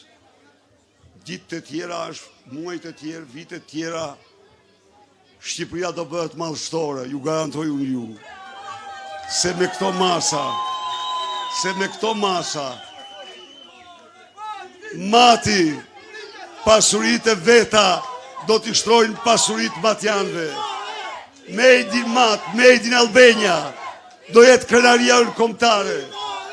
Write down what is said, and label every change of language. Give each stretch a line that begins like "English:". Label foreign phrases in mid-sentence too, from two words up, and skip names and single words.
Albanian: Ditë të tjera është muaj të tjerë, vite të tjera, Shqipëria do bëhet madhështore, ju garantoj unë ju. Se me këto masa, Mati, pasurit e veta do t'i shtrojnë pasurit matjanve.
English: Made in Mat, Made in Albania,
Albanian: do jetë krenaria në komtare.